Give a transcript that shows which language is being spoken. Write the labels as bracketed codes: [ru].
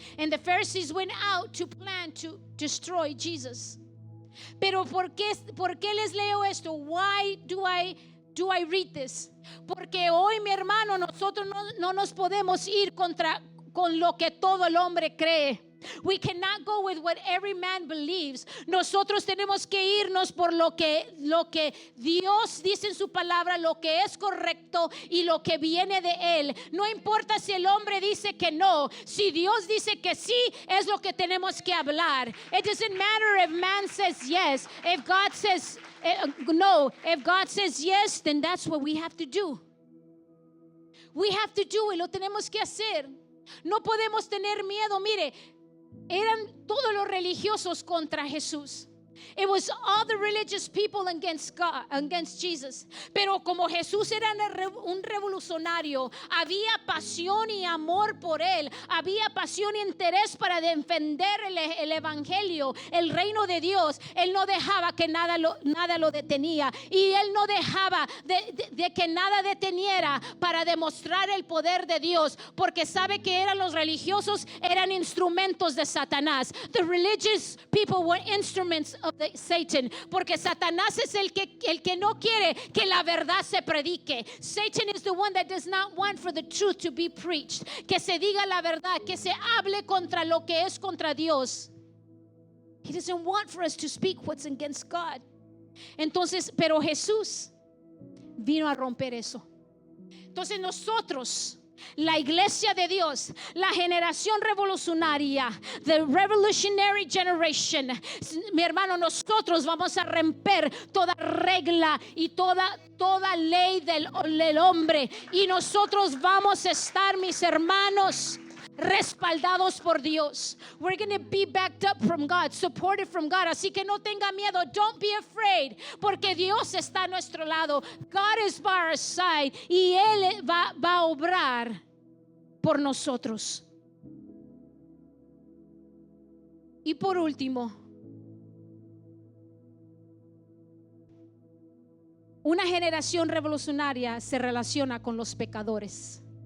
[en] And the Pharisees went out to plan to destroy Jesus. [es] Pero ¿por qué les leo esto? [en] Why do I read this? [es] Porque hoy, mi hermano, nosotros no nos podemos ir con lo que todo el hombre cree. [en] We cannot go with what every man believes. [es] Nosotros tenemos que irnos por lo que Dios dice en su palabra, lo que es correcto y lo que viene de Él. No importa si el hombre dice que no, si Dios dice que sí, es lo que tenemos que hablar. [en] It doesn't matter if man says yes. If God says no, if God says yes, then that's what we have to do. We have to do it, [es] lo tenemos que hacer. No podemos tener miedo. Mire, eran todos los religiosos contra Jesús. [en] It was all the religious people against God, against Jesus. [es] Pero como Jesús era un revolucionario, había pasión y amor por él. Había pasión y interés para defender el evangelio, el reino de Dios. Él no dejaba que nada lo detenía. Y él no dejaba de que nada deteniera para demostrar el poder de Dios. Porque sabe que los religiosos eran instrumentos de Satanás. [en] The religious people were instruments of Satan, [es] porque Satanás es el que no quiere que la verdad se predique. [en] Satan is the one that does not want for the truth to be preached, [es] que se diga la verdad, que se hable contra lo que es contra Dios. [en] He doesn't want for us to speak what's against God. [es] Entonces, pero Jesús vino a romper eso. Entonces nosotros, la iglesia de Dios, la generación revolucionaria, [en] the revolutionary generation, [es] mi hermano, nosotros vamos a romper toda regla y toda ley del hombre, y nosotros vamos a estar, mis hermanos, respaldados por Dios. [en] We're going to be backed up from God, supported from God. [es] Así que no tenga miedo. [en] Don't be afraid, [es] porque Dios está a nuestro lado. [en] God is by our side, [es] y Él va a obrar por nosotros. Y por último, una generación revolucionaria se relaciona con los pecadores.